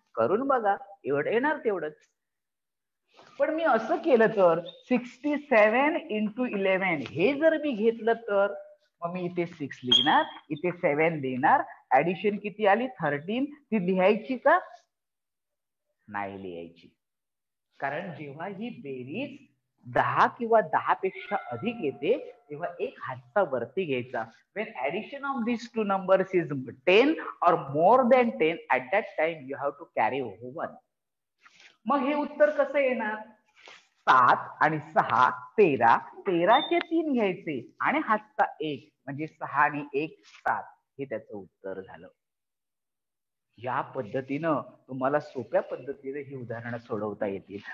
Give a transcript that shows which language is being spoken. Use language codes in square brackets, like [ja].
[mr] करून बघा, एवढं येणार तेवढंच. पण मी असं केलं तर 67 × 11 हे जर मी घेतलं तर मग मी इथे 6 लिहिणार, इथे 7 लिहिणार, ऍडिशन किती आली 13. ती लिहायची का? नाही लिहायची. कारण जेव्हा ही बेरीज 10 किंवा 10 पेक्षा अधिक येते तेव्हा एक हातचा वरती घ्यायचा. [en] when addition of these two numbers is 10 or more than 10 at that time you have to carry over 1. [mr] मग हे उत्तर कसं येणार? 7 आणि 6 13, 13चे 3 घ्यायचे आणि हातचा 1 म्हणजे 6 आणि 1 7 हे त्याचं उत्तर झालं. या पद्धतीनं तुम्हाला सोप्या पद्धतीने ही उदाहरणं सोडवता येतील.